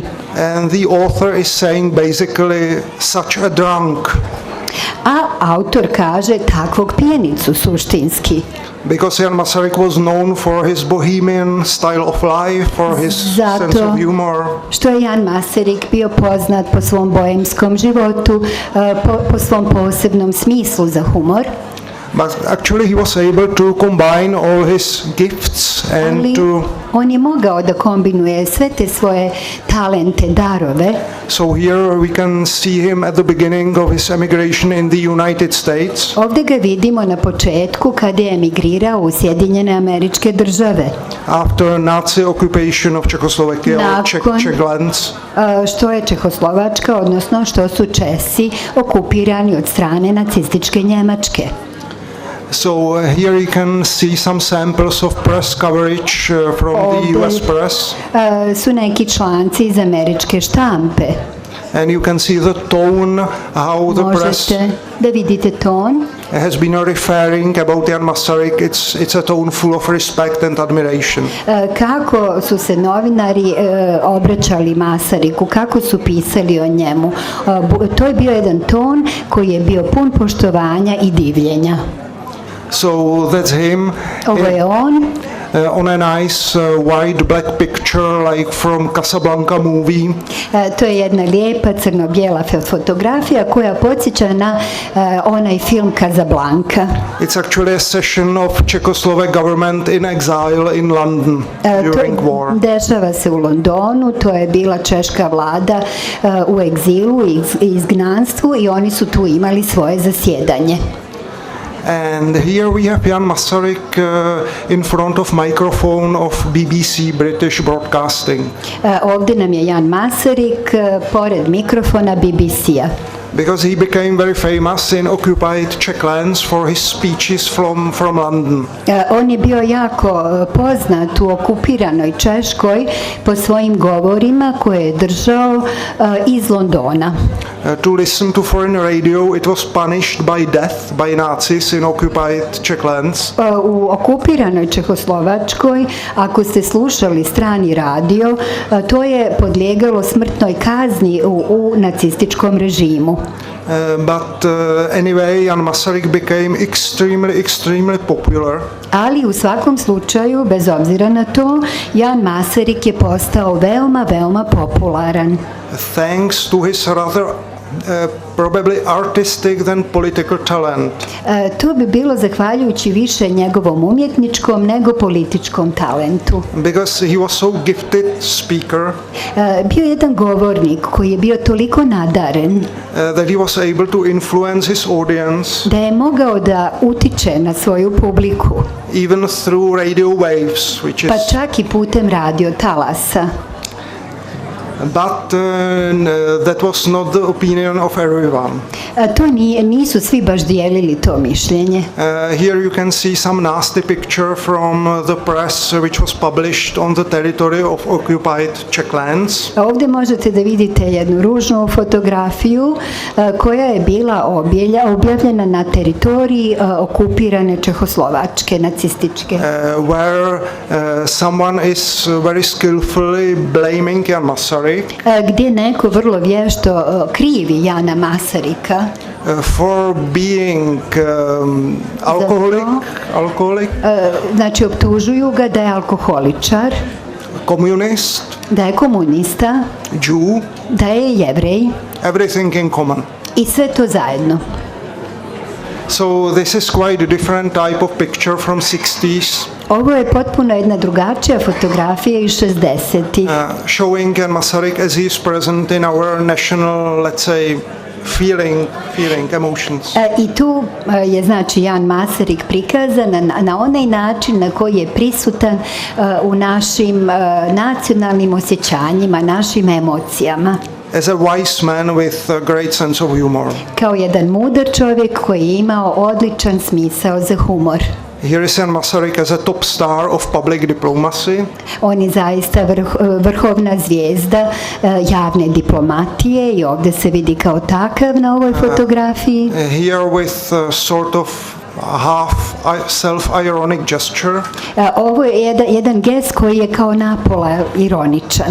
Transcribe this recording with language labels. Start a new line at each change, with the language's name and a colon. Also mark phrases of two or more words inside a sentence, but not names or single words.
English: And the author is saying basically such a drunk.
Bosnian: A autor kaže takvog pijenicu suštinski.
English: Because Jan Masaryk was known for his bohemian style of life, for his sense of humor.
Bosnian: Što je Jan Masaryk bio poznat po svom bohemskom životu, po svom posebnom smislu za humor.
English: But actually he was able to combine all his gifts and to...
Bosnian: On je mogao da kombinuje sve te svoje talente, darove.
English: So here we can see him at the beginning of his emigration in the United States.
Bosnian: Ovdje ga vidimo na početku kada je emigrirao u Sjedinjene Američke Države.
English: After Nazi occupation of Czechoslovakia, Czech lands.
Bosnian: Što je Čehoslovačka, odnosno što su Česi okupirani od strane nacističke Njemačke.
English: So here you can see some samples of press coverage from the US press.
Bosnian: Su neki članci iz američke štampe.
English: And you can see the tone, how the press
Bosnian: Možete da vidite ton.
English: Has been referring about Jan Masaryk. It's a tone full of respect and admiration.
Bosnian: Kako su se novinari obraćali Masaryku, kako su pisali o njemu. To je bio jedan ton koji je bio pun poštovanja i divljenja.
English: So that's him.
Bosnian: Ovo je on.
English: On a nice white black picture like from Casablanca movie.
Bosnian: To je jedna lijepa crno-bijela fotografija koja podsjeća na onaj film Casablanca.
English: It's actually a session of Czechoslovak government in exile in London during war.
Bosnian: Dešava se u Londonu, to je bila češka vlada u egzilu i izgnanstvu i oni su tu imali svoje zasjedanje.
English: And here we have Jan Masaryk in front of microphone of BBC British Broadcasting.
Bosnian: Ovdje nam je Jan Masaryk pored mikrofona BBC-a.
English: Because he became very famous in occupied Czech lands for his speeches from London.
Bosnian: On je bio jako poznat u okupiranoj Češkoj po svojim govorima koje je držao iz Londona.
English: To listen to foreign radio, it was punished by death by Nazis in occupied Czech lands.
Bosnian: U okupiranoj Čehoslovačkoj, ako ste slušali strani radio, to je podlijegalo smrtnoj kazni u nacističkom režimu.
English: But anyway, Jan Masaryk became extremely popular.
Bosnian: Ali u svakom slučaju, bez obzira na to, Jan Masaryk je postao veoma popularan.
English: Thanks to his rather probably artistic than political talent.
Bosnian: To bi bilo zahvaljujući više njegovom umjetničkom nego političkom talentu.
English: Because he was so gifted speaker
Bosnian: Bio je jedan govornik koji je bio toliko nadaren
English: that he was able to influence his audience
Bosnian: da je mogao da utiče na svoju publiku,
English: even through radio waves, which
Bosnian: pa
English: is
Bosnian: čak i putem radio talasa.
English: but that was not the opinion of everyone.
Bosnian: To nisu svi baš dijelili to mišljenje.
English: Here you can see some nasty picture from the press which was published on the territory of occupied Czech lands.
Bosnian: Ovdje možete da vidite jednu ružnu fotografiju koja je bila objavljena na teritoriji okupirane Čehoslovačke, nacističke.
English: Where someone is very skillfully blaming Jan Masaryk
Bosnian: Gdje neko vrlo vješto krivi Jana Masarika
English: for being alcoholic,
Bosnian: znači optužuju ga da je alkoholičar,
English: communist,
Bosnian: da je komunista,
English: Jew,
Bosnian: da je Jevrej
English: everything in common.
Bosnian: i sve to zajedno.
English: So this is quite a different type of picture from 60s.
Bosnian: Ovo je potpuno jedna drugačija fotografija iz 60-ih.
English: Showing Jan Masaryk as he is present in our national, let's say, feeling emotions.
Bosnian: I tu je znači Jan Masaryk prikazan na onaj način na koji je prisutan u našim nacionalnim osjećanjima, našim emocijama.
English: As a wise man with a great sense of humor.
Bosnian: Kao jedan mudar čovjek koji je imao odličan smisao za humor.
English: Here is Jan Masaryk as a top star of public diplomacy.
Bosnian: On je zaista vrhovna zvijezda javne diplomatije i ovdje se vidi kao takav na ovoj fotografiji.
English: Here with sort of half self-ironic gesture.
Bosnian: Ovo je jedan gest koji je kao napola ironičan.